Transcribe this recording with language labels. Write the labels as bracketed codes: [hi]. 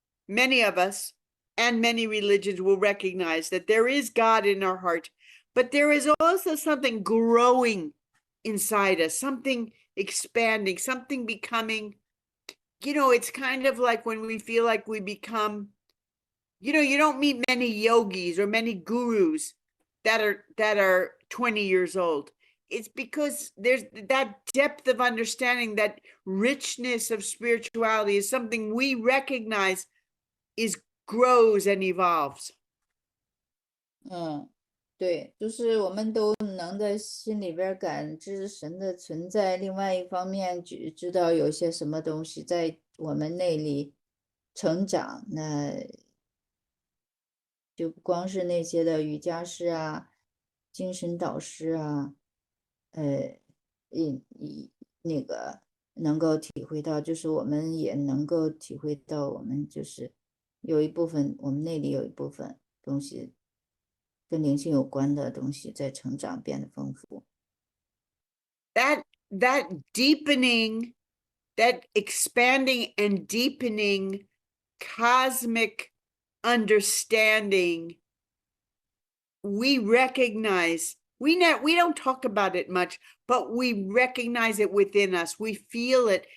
[en] Many of us and many religions will recognize that there is God in our heart, but there is also something growing inside us, something expanding, something becoming, it's kind of like when we feel like we become, you don't meet many yogis or many gurus that are 20 years old. it's because there's that depth of understanding, that richness of spirituality is something we recognize grows and evolves. [zh] 对，就是我们都能在心里边感知神的存在，另外一方面知道有些什么东西在我们内里成长，那就不光是那些的瑜伽师啊、精神导师啊，那个能够体会到，就是我们也能够体会到，我们就是有一部分，我们内里有一部分东西跟灵性有关的东西在成长，变得丰富。 [en] That deepening, that expanding and deepening cosmic understanding, we recognize, we don't talk about it much, but we recognize it within us. We feel it.